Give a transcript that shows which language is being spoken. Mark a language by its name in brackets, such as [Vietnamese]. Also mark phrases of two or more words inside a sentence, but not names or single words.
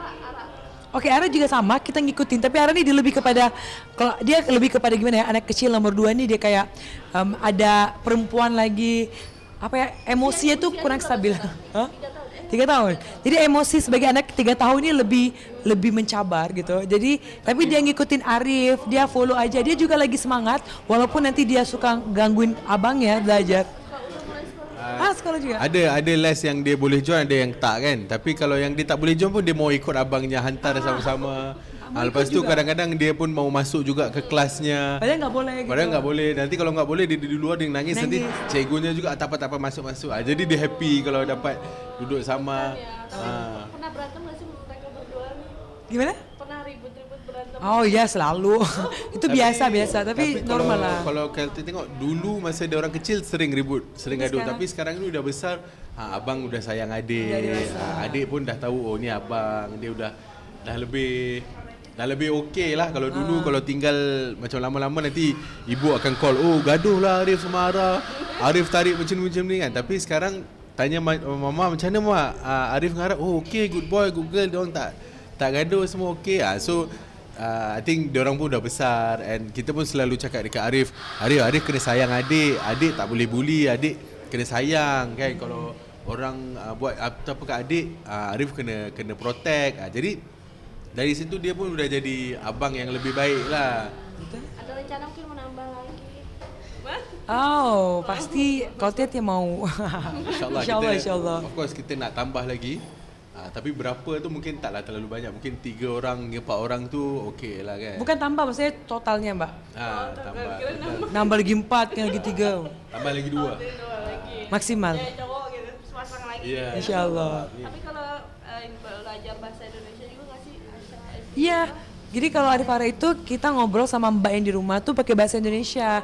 [Indonesian] Oke, Ara juga sama, kita ngikutin. Tapi Ara nih dia lebih kepada, kalau dia lebih kepada gimana ya, anak kecil nomor 2 nih dia kayak ada perempuan lagi, emosinya tuh kurang stabil. Hah? 3 tahun. [Malay] Jadi emosi sebagai anak 3 tahun ini lebih mencabar gitu. [Indonesian] Jadi tapi dia ngikutin Arif, dia follow aja. Dia juga lagi semangat walaupun nanti dia suka gangguin abangnya belajar. Sekolah juga. [Malay] ada les yang dia boleh join, ada yang tak kan. Tapi kalau yang dia tak boleh join pun dia mau ikut abangnya hantar sama-sama. Lepas tu kadang-kadang dia pun mau masuk juga ke kelasnya. [Indonesian] Padahal nggak boleh gitu. Padahal nggak boleh. [Malay] Nanti kalau nggak boleh dia di luar dia nangis. Nanti cikgunya juga tak apa masuk. Jadi dia happy kalau dapat duduk sama. [Indonesian] pernah berantem nggak sih mereka berdua nih? Gimana? Pernah ribut-ribut berantem? [Malay] Oh iya selalu. Itu biasa, tapi normal lah. Kalau kita tengok dulu masa dia orang kecil sering ribut, sering gaduh. Tapi sekarang ni udah besar, abang udah sayang adik. Adik pun dah tahu, oh ni abang. Dia dah lebih okey lah. Kalau dulu kalau tinggal macam lama-lama nanti ibu akan call, oh gaduh lah Arif sama Ara, Arif tarik macam ni kan. Tapi sekarang tanya mama macam mana mak, Arif dengan Ara, oh okey, [English] good boy, good girl, [Malay] diorang tak gaduh, semua okey. [English] So I think [Malay] diorang pun dah besar, and kita pun selalu cakap dekat Arif kena sayang adik tak boleh bully, adik kena sayang kan. Kalau orang buat apa kat adik, Arif kena protect. Jadi dari situ dia pun udah jadi abang yang lebih baik lah. [Indonesian] Ada rencana mungkin menambah lagi? Oh, pasti kalau Tia mau. InsyaAllah. [English] Of course [Malay] kita nak tambah lagi. Tapi berapa tu mungkin taklah terlalu banyak. Mungkin 3 orang, 4 orang tu okey lah kan. [Indonesian] Bukan tambah, maksudnya totalnya mbak. Tambah. Nambah lagi 4, lagi 3. Tambah lagi 2. Maksimal. Ya cowok gitu, sepasang lagi. Yeah. InsyaAllah. Tapi kalau belajar bahasa Indonesia juga nggak sih? Iya. Jadi kalau Arif Ara itu kita ngobrol sama mbak yang di rumah tuh pakai bahasa Indonesia.